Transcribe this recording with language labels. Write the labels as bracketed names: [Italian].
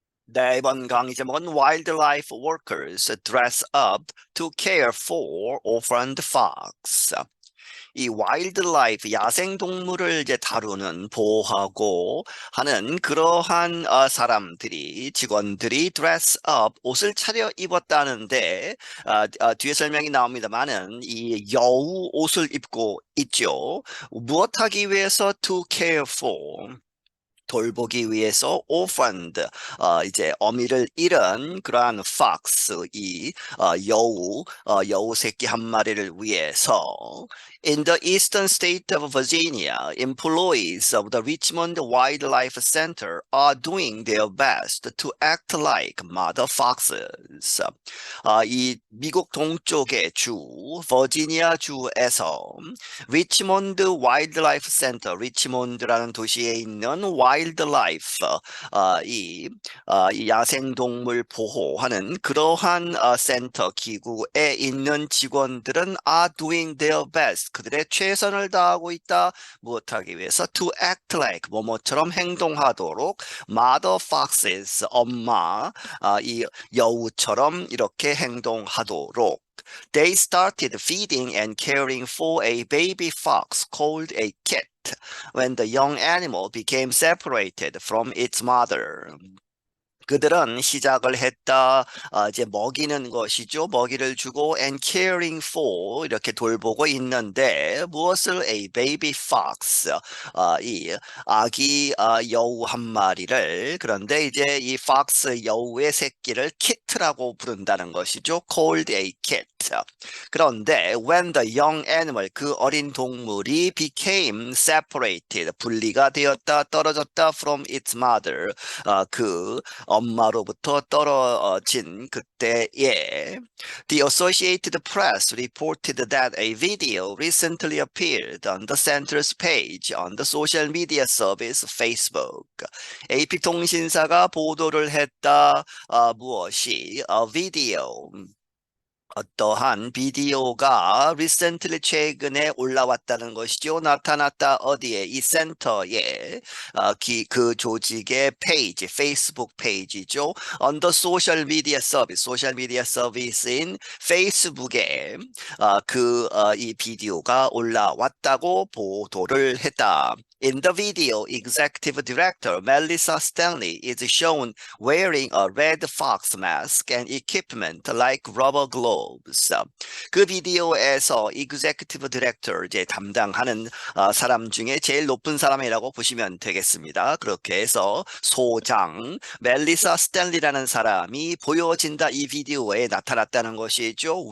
[Korean] 네, 이번 강의 제목은 [English] Wildlife Workers Dress Up to Care for Orphaned Fox. [Korean] 이 와일드라이프 야생동물을 이제 다루는 보호하고 하는 그러한 사람들이 직원들이 [English] dress up [Korean] 옷을 차려 입었다는데 뒤에 설명이 나옵니다만은 이 여우 옷을 입고 있죠. 무엇하기 위해서 [English] to care for [Korean] 돌보기 위해서 [English] orphaned [Korean] 이제 어미를 잃은 그러한 [English] fox [Korean] 이 여우 새끼 한 마리를 위해서 [English] In the eastern state of Virginia, employees of the Richmond Wildlife Center are doing their best to act like mother foxes. [Korean] 이 미국 동쪽의 주 버지니아 주에서 리치몬드 와일드라이프 센터, 리치몬드라는 도시에 있는 와일드라이프, 이 야생동물 보호하는 그러한 센터 기구에 있는 직원들은 [English] are doing their best. [Korean] 그들의 최선을 다하고 있다. 무엇하기 위해서? [English] To act like, [Korean] 뭐뭐처럼 행동하도록. [English] Mother foxes, [Korean] 엄마, 이 여우처럼 이렇게 행동하도록. [English] They started feeding and caring for a baby fox called a kit when the young animal became separated from its mother. [Korean] 그들은 시작을 했다. 이제 먹이는 것이죠. 먹이를 주고 [English] and caring for [Korean] 이렇게 돌보고 있는데 무엇을 [English] a baby fox [Korean] 이 아기 여우 한 마리를 그런데 이제 이 fox 여우의 새끼를 kit라고 부른다는 것이죠. [English] called a kit. 그런데 when the young animal [Korean] 그 어린 동물이 [English] became separated [Korean] 분리가 되었다 떨어졌다 [English] from its mother [Korean] 그 엄마로부터 떨어진 그때에 [English] The Associated Press reported that a video recently appeared on the center's page on the social media service Facebook. [Korean] AP통신사가 보도를 했다. 무엇이? 비디오. 어떠한 비디오가 recently 최근에 올라왔다는 것이죠. 나타났다 어디에? 이 센터에 그 조직의 페이지, 페이스북 페이지죠. [English] On the social media service, [Korean] 소셜 미디어 서비스인 페이스북에 이 비디오가 올라왔다고 보도를 했다. [English] In the video, executive director Melissa Stanley is shown wearing a red fox mask and equipment like rubber gloves. [Korean] 그 비디오에서 [English] executive director [Korean] 이제 담당하는 사람 중에 제일 높은 사람이라고 보시면 되겠습니다. 그렇게 해서 소장 멜리사 스탠리라는 사람이 보여진다 이 비디오에 나타났다는 것이죠.